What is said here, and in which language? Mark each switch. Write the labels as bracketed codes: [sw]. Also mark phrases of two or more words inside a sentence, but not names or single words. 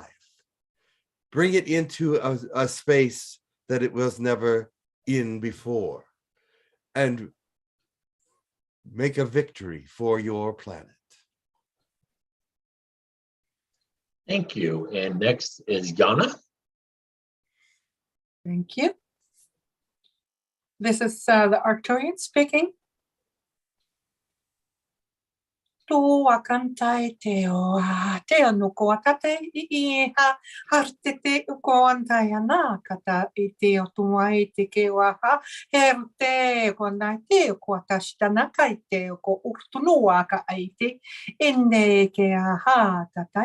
[en] Bring it into a space that it was never in before, and make a victory for your planet. Thank you. And next is Yana. Thank you. This is the Arcturian speaking. Tua kantai teo teo no ko akate I ha hartete uko antayana kata I teo tuai te ke waha herte ko nai te ko atashitana kai te ko urtunua ka aite inde ke aha tata